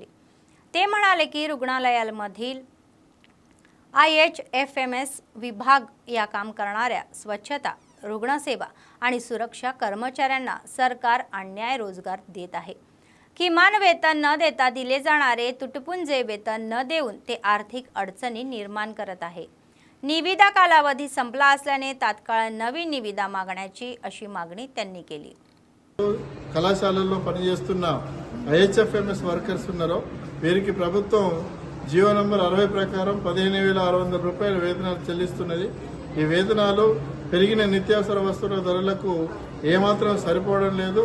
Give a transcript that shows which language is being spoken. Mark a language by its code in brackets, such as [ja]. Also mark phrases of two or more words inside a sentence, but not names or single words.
[mr] ते म्हणाले की रुग्णालयामधील IHFMS विभाग या काम करणाऱ्या स्वच्छता, रुग्णसेवा आणि सुरक्षा कर्मचाऱ्यांना सरकार अन्याय रोजगार देत आहे. किमान वेतन न देता दिले जाणारे तुटपुंजे वेतन न देऊन ते आर्थिक अडचणी निर्माण करत आहे. निविदा कालावधी संपला असल्याने तात्काळ नवीन निविदा मागण्याची अशी मागणी त्यांनी केली. [te] కళాశాలల్లో పనిచేస్తున్న IHFMS వర్కర్స్ ఉన్నారో వీరికి ప్రభుత్వం జీవో నంబర్ 60 ప్రకారం 15,600 రూపాయల వేతనాలు చెల్లిస్తున్నది. ఈ వేతనాలు పెరిగిన నిత్యావసర వస్తువుల ధరలకు ఏమాత్రం సరిపోవడం లేదు.